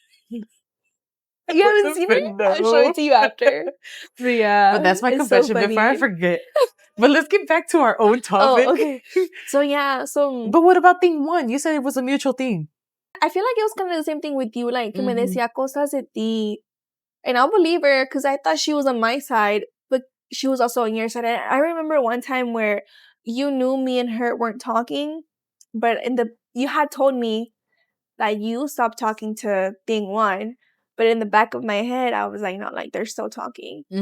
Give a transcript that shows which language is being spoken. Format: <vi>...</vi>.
<en>You haven't seen it? No. I'll show it to you after. But yeah. But that's my it's confession so before I forget. But let's get back to our own topic. Oh, okay. So yeah, But what about thing one? You said it was a mutual thing. I feel like it was kind of the same thing with you.</en> <es>Like, que me decía cosas de ti.</es> <en>And I'll believe her because I thought she was on my side, but she was also on your side. And I remember one time where you knew me and her weren't talking, but you had told me that you stopped talking to thing one, but in the back of my head, I was like, no, like they're still talking.</en>